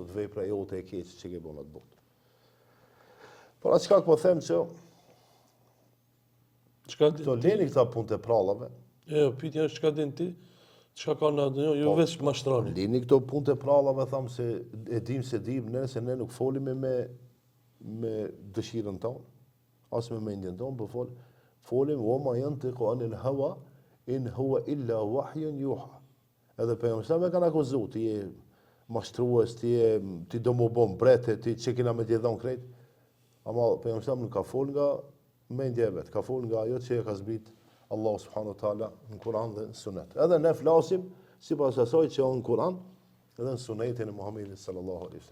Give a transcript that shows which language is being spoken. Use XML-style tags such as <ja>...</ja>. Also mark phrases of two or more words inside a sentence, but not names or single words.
<sq>Thotë, vepra jote e keqe që ke bën atë botë. Por atë çka po them që këto leni këta punë të prallave. Jo, pyetja është çka din ti? Çka ka në atë, jo vetë mashtroni. Lini këto punë të prallave, tham se e dim se se ne nuk folim me dëshirën tonë, as me mendjen tonë, po folim</sq> <ar>وما ينطق عن الهوى إن هو إلا وحي يوحى.</ar> <sq>Edhe pejgamberi më kanë akuzuar ti je mashtrues, ti do më bën brete, ti çe kena me të dhon krejt. Ama pejgamberi nuk ka fol nga mendja e vet, ka fol nga ajo që e ka zbrit Allah</sq> <ar>سبحانه وتعالى</ar> <sq>në Kur'an dhe në Sunet. Edhe ne flasim sipas asaj që është në Kur'an dhe në Sunetin e Muhamedit</sq> <ar>صلى الله عليه وسلم.</ar>